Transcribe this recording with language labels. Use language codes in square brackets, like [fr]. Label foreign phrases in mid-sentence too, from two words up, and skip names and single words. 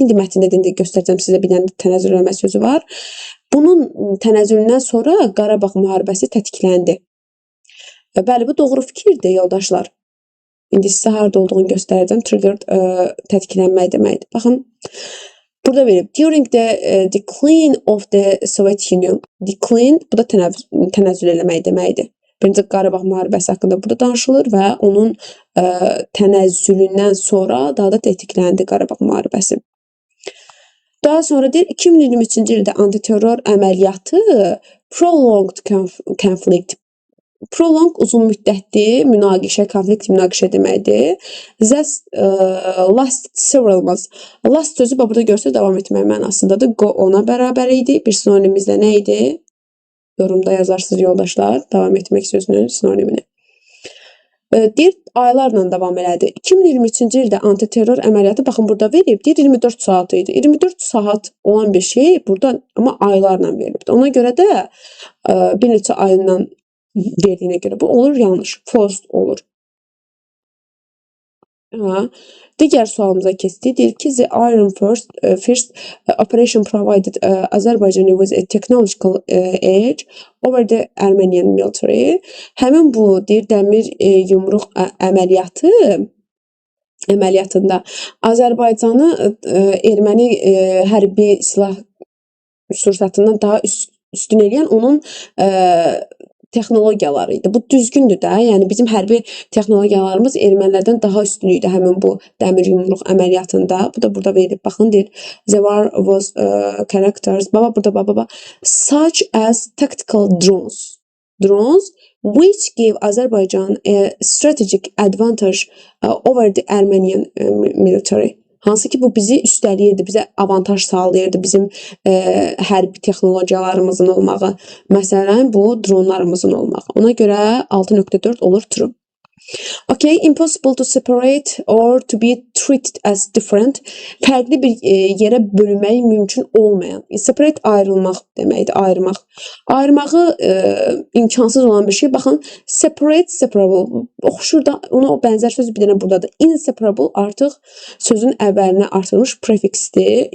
[az] İndi mətndə də göstərəcəm sizə bir dənə tənəzzül eləmək sözü var. Bunun tənəzzülündən sonra Qarabağ müharibəsi tətikləndi. Bəli, bu doğru fikirdir, yoldaşlar. İndi sizə harada olduğunu göstərəcəm. Triggered tətiklənmək deməkdir. Baxın, burada verib. [en] During the decline of the Soviet Union. [az] Decline, bu da tənəzzül eləmək deməkdir. 1-ci Qarabağ müharibəsi haqqında burada danışılır və onun tənəzzülündən sonra daha da tətikləndi Qarabağ müharibəsi. Daha sonra deyir, 2023-cü ildə antiterror əməliyyatı [en] prolonged conflict. [az] Prolong uzun müddətli münaqişə, konflikt münaqişə deməkdir. [en] Last several months. [az] Last sözü burada görsəz davam etmək mənasındadır. Go ona bərabər idi. Bir sinonimimiz də nə idi? Yorumda yazarsınız yoldaşlar. Davam etmək sözünün sinonimini. Deyir, aylarla davam elədi. 2023-cü ildə antiterror əməliyyatı, baxın burada verib, deyir 24 saat idi. 24 saat olan bir şey burada, amma aylarla verilibdir. Ona görə də bir neçə ayından verdiyinə görə bu olur yanlış. False olur. Digər sualımıza keçdik. Deyir ki, [en] the Iron First operation provided Azerbaijan with a technological edge over the Armenian military. [az] Həmin bu deyir dəmir yumruq əməliyyatında Azərbaycanı erməni hərbi silah sursatından daha üstün eləyən onun texnologiyaları idi. Bu düzgündür də, yəni bizim hərbi texnologiyalarımız ermənilərdən daha üstün idi həmin bu dəmir yumruq əməliyyatında. Bu da burada verilib, baxın deyir. [en] There was characters, baba, such as tactical drones. Drones which gave Azerbaijan a strategic advantage over the Armenian military. [az] Hansı ki bu bizi üstələyirdi, bizə avantaj sağlayırdı bizim hərbi texnologiyalarımızın olmağı. Məsələn, bu dronlarımızın olmağı. Ona görə 6.4 olur true. [en] Okay, impossible to separate or to be treated as different. [az] Fərqli bir yerə bölünmək mümkün olmayan. Separate ayrılmaq deməkdir, ayırmaq. Ayırmağı imkansız olan bir şey. Baxın, separate, separable. Oxşur da, ona o bənzər söz bir dənə buradadır. Inseparable artıq sözün əvvəlinə artırılmış prefiksdir.